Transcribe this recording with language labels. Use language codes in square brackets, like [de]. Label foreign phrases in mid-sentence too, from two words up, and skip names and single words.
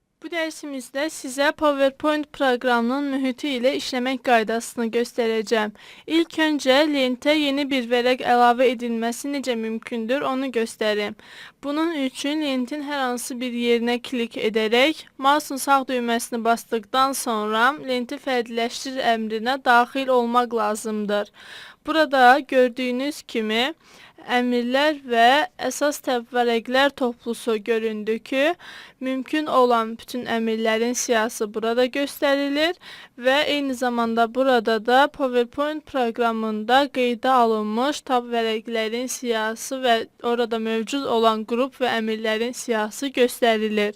[tr] Bu dersimizde size PowerPoint programının mühiti ile işlemek qaydasını göstereceğim. [az] İlk önce lentə yeni bir vərəq əlavə edilməsi necə mümkündür onu göstereyim. Bunun üçün lentin hər hansı bir yerinə klik edərək mouse'un sağ düyməsini basdıktan sonra lenti fərdiləşdir əmrinə daxil olmaq lazımdır. Burada gördüğünüz kimi əmrlər və əsas vərəqlər toplusu göründü ki, mümkün olan bütün əmrlərin siyahısı burada gösterilir və eyni zamanda burada da PowerPoint proqramında qeydə alınmış tab vərəqlərin siyahısı və orada mövcud olan qrup və əmrlərin siyahısı gösterilir.